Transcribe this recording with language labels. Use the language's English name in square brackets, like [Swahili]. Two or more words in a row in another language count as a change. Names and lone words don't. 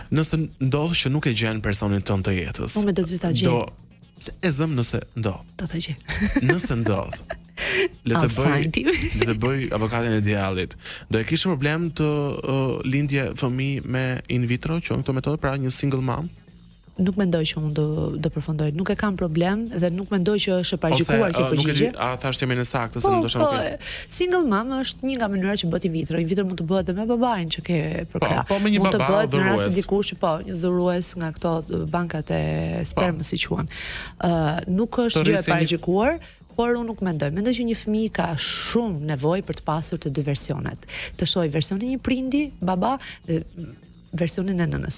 [Albanian] Nëse ndodh që nuk e gjen personin tënd të jetës. Unë do të ta gjej. E zëm nëse ndodh. Do ta gjej. Nëse ndodh. Le të bëj avokatin e djallit. Do e kishe problem të lindje fëmijë me in vitro, që këto metodë, pra një [English] single mom? [Albanian] Nuk mendoj që unë do përfundoj. Nuk e kam problem dhe nuk mendoj që është e paraqituar kjo përgjigje. A thash temën e saktë se ndoshta nuk. [English] Single mom [Albanian] është një nga mënyrat që bëhet in vitro. In vitro mund të bëhet edhe me babain që ke për krah. Po me një baba mund të bëhet në rast se dikush një dhurues nga këto bankat e spermës si quhen. Nuk është gjë e paraqituar. Por unë nuk mendoj që një fëmijë ka shumë nevojë për të pasur të dy versionet. Të shohë versionin e një prindi, baba, dhe versionin e nënës.